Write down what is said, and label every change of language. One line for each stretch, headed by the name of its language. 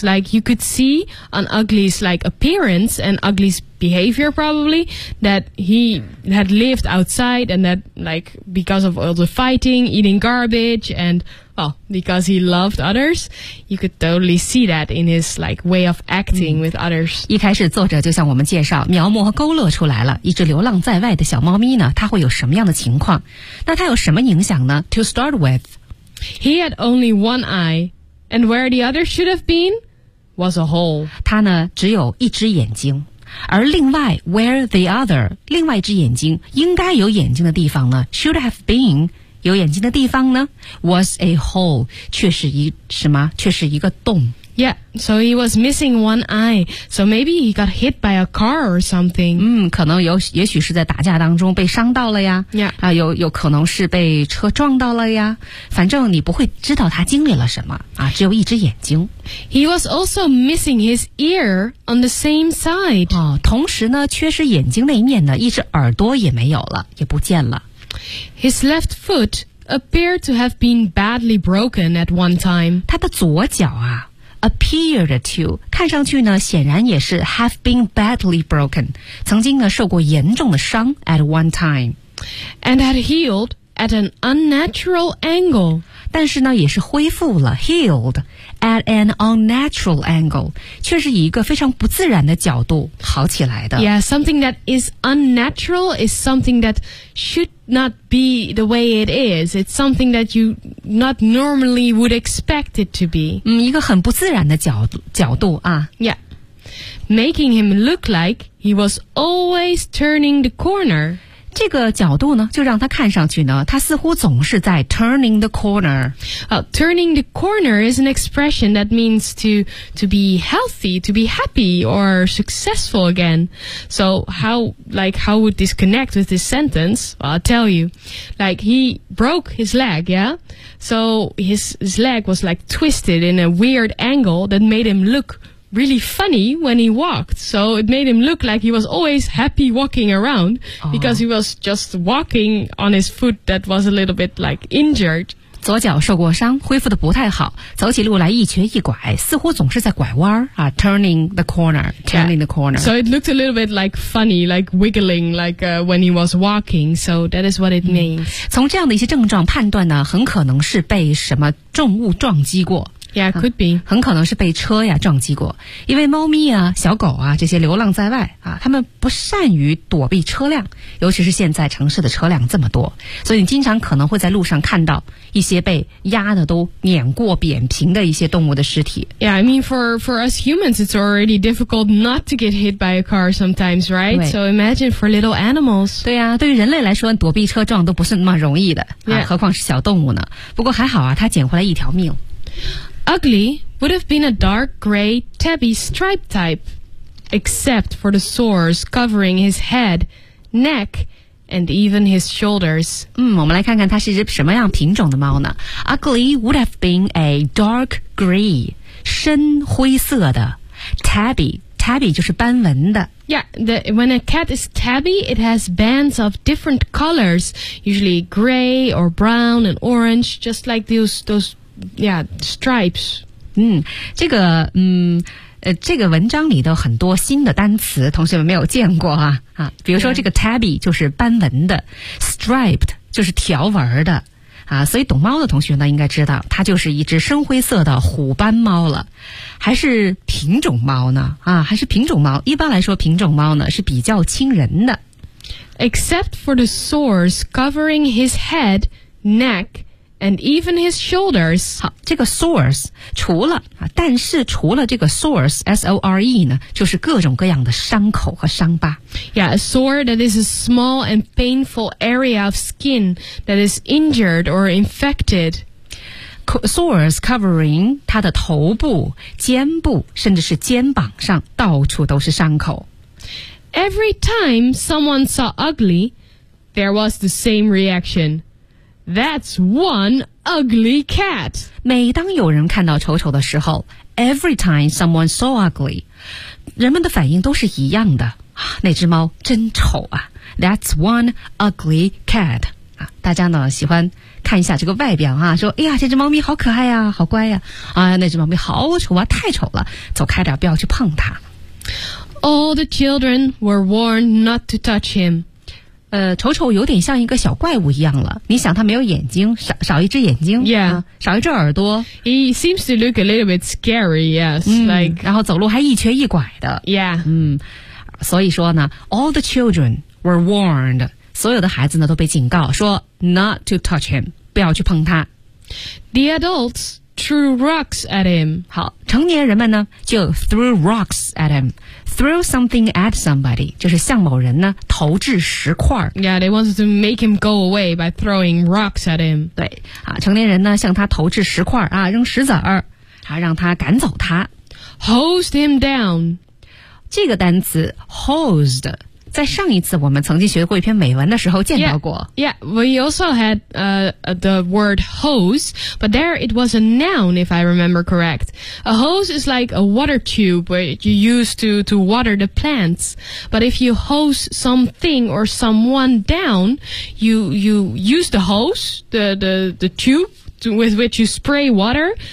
English: Like you could see on Ugly's like appearance and Ugly's behavior probably that he had lived outside and that like because of all the fighting, eating garbage and... because he loved others, you could totally see that in his like way of acting with others.
Chinese: 一开始作者就向我们介绍描摹和勾勒出来了一只流浪在外的小猫咪呢它会有什么样的情况那它有什么影响呢
English: To start with, he had only one eye, and where the other should have been was a hole.
Chinese: 它呢只有一只眼睛而另外
English: where the other
Chinese: 另外一只眼睛应该有眼睛的地方呢
English: should have been
Chinese: 有眼睛的地方呢
English: was a hole
Chinese: 却是一什么却是一个洞
English: Yeah, so he was missing one eye so maybe he got hit by a car or something
Chinese: 可能有也许是在打架当中被伤到了呀
English: Yeah
Chinese: 有可能是被车撞到了呀反正你不会知道他经历了什么啊，只有一只眼睛
English: He was also missing his ear on the same side.
Chinese: 哦，同时呢，缺失眼睛那一面呢，一只耳朵也没有了，也不见了。
English: His left foot appeared to have been badly broken at one time.
Chinese: 他的左脚啊 ，
English: appeared to
Chinese: 看上去呢，显然也是
English: have been badly broken，
Chinese: 曾经呢受过严重的伤
English: at one time， and had healed at an unnatural angle.
Chinese: 但是呢也是恢复了
English: healed at an unnatural angle
Chinese: 却是以一个非常不自然的角度好起来的
English: Yeah, something that is unnatural is something that should not be the way it is It's something that you not normally would expect it to be
Chinese: 一个很不自然的角度啊
English: Yeah, making him look like he was always turning the corner
Chinese: 这个角度呢就让他看上去呢他似乎总是在
English: turning the corner Turning the corner is an expression that means to be healthy, to be happy or successful again So how would this connect with this sentence? Well, I'll tell you Like he broke his leg, yeah? So his leg was like twisted in a weird angle that made him lookreally funny when he walked so it made him look like he was always happy walking around because he was just walking on his foot that was a little bit like injured
Chinese: 左脚受过伤恢复得不太好走起路来一瘸一拐似乎总是在拐弯、
English: turning the corner so it looked a little bit like funny like wiggling like when he was walking so that is what it means
Chinese: 从这样的一些症状判断呢很可能是被什么重物撞击过
English: Yeah, could be.
Chinese: 很可能是被车呀撞击过。因为猫咪啊小狗啊这些流浪在外啊他们不善于躲避车辆尤其是现在城市的车辆这么多。所以你经常可能会在路上看到一些被压的都碾过扁平的一些动物的尸体。
English: Yeah, I mean, for us humans, it's already difficult not to get hit by a car sometimes, right? So imagine for little animals.
Chinese: 对啊对于人类来说躲避车撞都不是那么容易的、
English: yeah.
Chinese: 何况是小动物呢。不过还好啊他捡回来一条命。
English: Ugly would have been a dark gray tabby stripe type, except for the sores covering his head, neck, and even his shoulders.
Chinese: 我们来看看它是一只什么样品种的猫呢 ？
English: Ugly would have been a dark gray,
Chinese: 深灰色的 tabby. Tabby 就是斑纹的。
English: Yeah, when a cat is tabby, it has bands of different colors, usually gray or brown and orange, just like those. Yeah, stripes.
Chinese: 这个文章里的很多新的单词，同学们没有见过啊啊。比如说这个 tabby 就是斑纹的 ，striped 就是条纹的啊。所以懂猫的同学呢，应该知道它就是一只深灰色的虎斑猫了，还是品种猫呢？啊，还是品种猫。一般来说，品种猫呢是比较亲人的
English: ，except for the sores covering his head, neck. And even his shoulders.
Chinese: 好，这个 sores 除了啊，但是除了这个 sores S O R E 呢，就是各种各样的伤口和伤疤。
English: Yeah, a sore that is a small and painful area of skin that is injured or infected. Sores covering
Chinese: 它的头部、肩部，甚至是肩膀上，到处都是伤口。
English: Every time someone saw ugly, there was the same reaction. That's one ugly cat.
Chinese: 每当有人看到丑丑的时候 ，
English: every time someone saw ugly，
Chinese: 人们的反应都是一样的。啊、那只猫真丑啊 ！
English: That's one ugly cat.
Chinese: 啊，大家呢喜欢看一下这个外表啊，说哎呀，这只猫咪好可爱呀、啊，好乖呀、啊。啊，那只猫咪好丑啊，太丑了，走开点，不要去碰它。
English: All the children were warned not to touch him.
Chinese: 丑丑有点像一个小怪物一样了。你想他没有眼睛 少一只眼睛
English: yeah.、
Chinese: 少一只耳朵。
English: He seems to look a little bit scary, yes.、Like,
Chinese: 然后走路还一瘸一拐的。
English: Yeah.、
Chinese: 所以说呢 ,
English: all the children were warned,
Chinese: 所有的孩子呢都被警告说
English: not to touch him,
Chinese: 不要去碰他。
English: The adults threw rocks at him.
Chinese: 好，成年人们呢就
English: threw rocks at him. Throw something at somebody
Chinese: 就是向某人呢投掷石块。
English: Yeah, they wanted to make him go away by throwing rocks at him.
Chinese: 对，啊，成年人呢向他投掷石块啊，扔石子儿，啊，让他赶走他。
English: Hosed him down.
Chinese: 这个单词 hosed. 在上一次我们曾经学过一篇美文的时候见到过。
English: Yeah, we also had the word hose, but there it was a noun, if I remember correct. A hose is like a water tube where you use to water the plants. But if you hose something or someone down, you use the hose, the tube with which you spray water.